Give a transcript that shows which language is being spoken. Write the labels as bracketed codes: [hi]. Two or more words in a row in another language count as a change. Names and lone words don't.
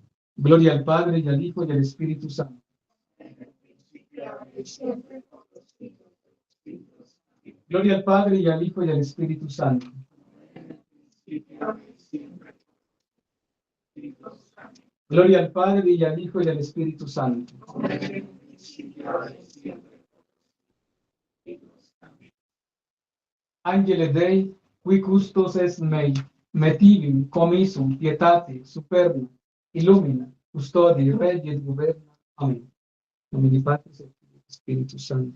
[es] Gloria al Padre, y al Hijo, y al Espíritu Santo. Gloria al Padre, y al Hijo, y al Espíritu Santo. Gloria al Padre, y al Hijo, y al Espíritu Santo. [la] Angele Dei, qui custos est mei, metivim, commissum, pietate, superna, illumina, custodi, regi et governa. Amén. Nomine Patris et Filii et Spiritus Sancti.